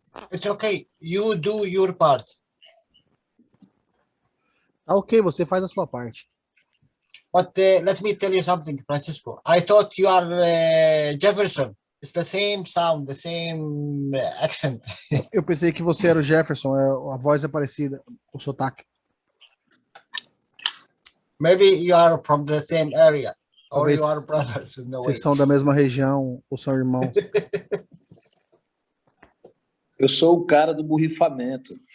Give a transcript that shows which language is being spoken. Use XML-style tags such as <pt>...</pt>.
<en>It's okay. You do your part.</en> <pt>Ok, você faz a sua parte.</pt> <en>But let me tell you something, Francisco. I thought you are Jefferson. It's the same sound, the same accent.</en> <pt>Eu pensei que você era o Jefferson, a voz é parecida, o sotaque.</pt> <en>Maybe you are from the same area, or</en> <pt>Talvez</pt> <en>you are brothers in the way.</en> <pt>vocês são da mesma região ou são irmãos. Eu sou o cara do borrifamento.</pt>